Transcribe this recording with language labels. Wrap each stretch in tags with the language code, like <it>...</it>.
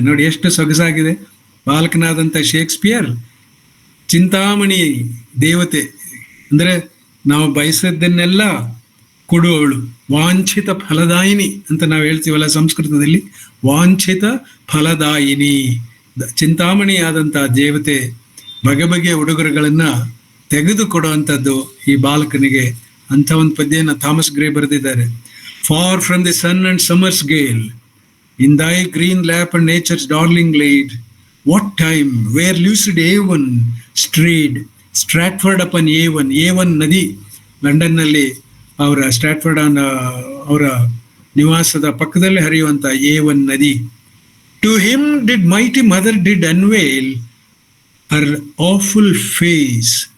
<kn>ನೋಡಿ ಎಷ್ಟು ಸೊಗಸಾಗಿದೆ. ಬಾಲಕನಾದಂಥ ಶೇಕ್ಸ್ಪಿಯರ್ ಚಿಂತಾಮಣಿ ದೇವತೆ ಅಂದರೆ ನಾವು ಬಯಸದ್ದನ್ನೆಲ್ಲ ಕೊಡುವವಳು, ವಾಂಛಿತ ಫಲದಾಯಿನಿ ಅಂತ ನಾವು ಹೇಳ್ತೀವಲ್ಲ ಸಂಸ್ಕೃತದಲ್ಲಿ, ವಾಂಛಿತ ಫಲದಾಯಿನಿ ಚಿಂತಾಮಣಿಯಾದಂಥ ದೇವತೆ ಬಗೆ ಬಗೆಯ ಉಡುಗೊರೆಗಳನ್ನು ತೆಗೆದುಕೊಡುವಂಥದ್ದು ಈ ಬಾಲಕನಿಗೆ ಅಂಥ ಒಂದು ಪದ್ಯನ ಥಾಮಸ್ ಗ್ರೇ ಬರೆದಿದ್ದಾರೆ.</kn> <en>Far from the sun and summer's gale, in thy green lap and nature's darling laid, what time, where lucid Avon strayed, Stratford upon Avon.</en> <kn>Avon ನದಿ ಲಂಡನ್ನಲ್ಲಿ ಅವರ ಸ್ಟ್ರಾಟ್ಫರ್ಡ್ ಅವರ ನಿವಾಸದ ಪಕ್ಕದಲ್ಲಿ ಹರಿಯುವಂಥ ಏವನ್ ನದಿ.</kn> <en>To him did mighty mother did unveil her awful face.</en>